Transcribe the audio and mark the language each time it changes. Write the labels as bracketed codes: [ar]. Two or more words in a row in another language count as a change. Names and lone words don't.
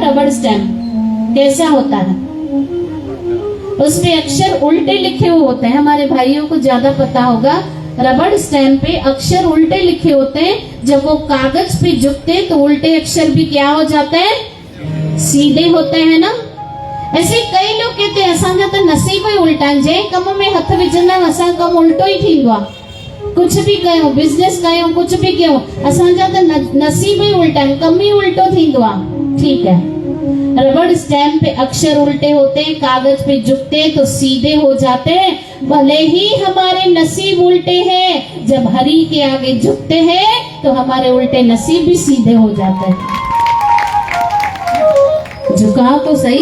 [hi] रबड़ स्टैम्प कैसा होता है? उस पे अक्षर उल्टे लिखे हुए होते हैं। हमारे भाइयों को ज्यादा पता होगा। रबड़ स्टैम्प पे अक्षर उल्टे लिखे होते हैं। जब वो कागज पे झुकते हैं तो उल्टे अक्षर भी क्या हो जाते हैं? सीधे होते हैं ना। ऐसे कई लोग कहते हैं [sd] असांजा तो नसीब ही उल्टा, जे कम में हथ विझंदा असां कम उल्टो ही थींदो आहे। कुछ भी कयो, बिजनेस कयो, कुछ भी कयो, असांजा तो नसीब ही उल्टा, कम ही उल्टो थींदो आहे। [hi] ठीक है, रबड़ स्टैम्प पे अक्षर उल्टे होते हैं, कागज पे झुकते हैं तो सीधे हो जाते हैं। भले ही हमारे नसीब उल्टे हैं, जब हरि के आगे झुकते हैं तो हमारे उल्टे नसीब भी सीधे हो जाते हैं। झुकाओ तो सही।